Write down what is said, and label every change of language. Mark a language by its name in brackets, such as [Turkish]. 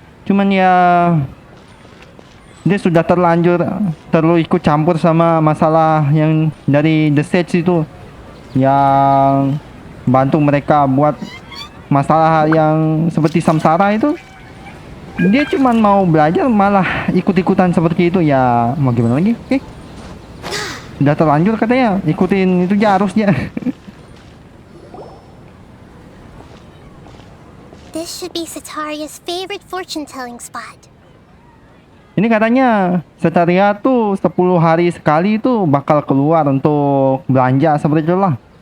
[Indonesian] Cuman ya dia sudah terlalu ikut campur sama masalah yang dari The Sage itu, yang bantu mereka buat masalah yang seperti samsara itu. Dia cuman mau belajar malah ikut-ikutan seperti itu, ya mau gimana lagi. Oke, udah terlanjur katanya ikutin itu aja harusnya. [English] This should be Sataria's favorite fortune-telling spot. [Indonesian] Ini katanya Setaria tuh 10 hari sekali itu bakal keluar untuk belanja seperti itulah.